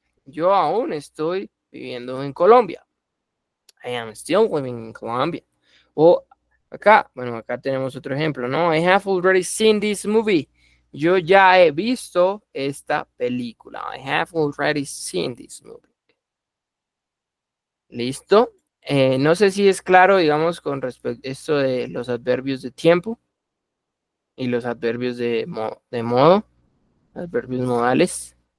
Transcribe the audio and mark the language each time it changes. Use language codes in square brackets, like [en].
[es] Yo aún estoy viviendo en Colombia. [en] I am still living in Colombia. [es] O acá, bueno, acá tenemos otro ejemplo, ¿no? [en] I have already seen this movie. [es] Yo ya he visto esta película. [en] I have already seen this movie. [es] ¿Listo? No sé si es claro, digamos, con respecto a esto de los adverbios de tiempo y los adverbios de modo, adverbios modales.